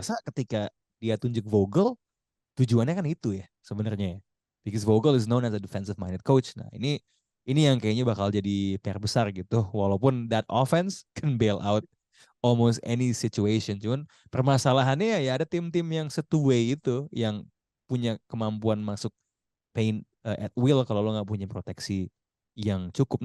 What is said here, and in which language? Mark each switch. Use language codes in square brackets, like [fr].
[id] rasa ketika dia tunjuk Vogel, tujuannya kan itu ya sebenarnya ya. [en] Because Vogel is known as a defensive minded coach. [id] Nah ini yang kayaknya bakal jadi PR besar gitu. [en] Walaupun that offense can bail out almost any situation. [id] Cuman permasalahannya ya ada tim-tim yang two-way itu yang punya kemampuan masuk paint [en] at will [id] kalau lo nggak punya proteksi yang cukup.